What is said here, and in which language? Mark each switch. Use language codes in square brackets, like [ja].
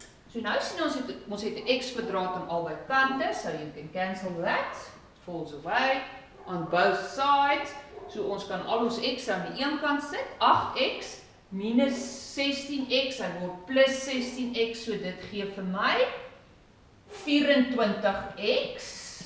[af] So nou sien ons het 'n x kwadraat aan albei kante, [en] so you can cancel that. It falls away on both sides. [af] So ons kan al ons x aan die een kant sit, 8x minus 16x, hy word plus 16x, so dit gee vir my 24x.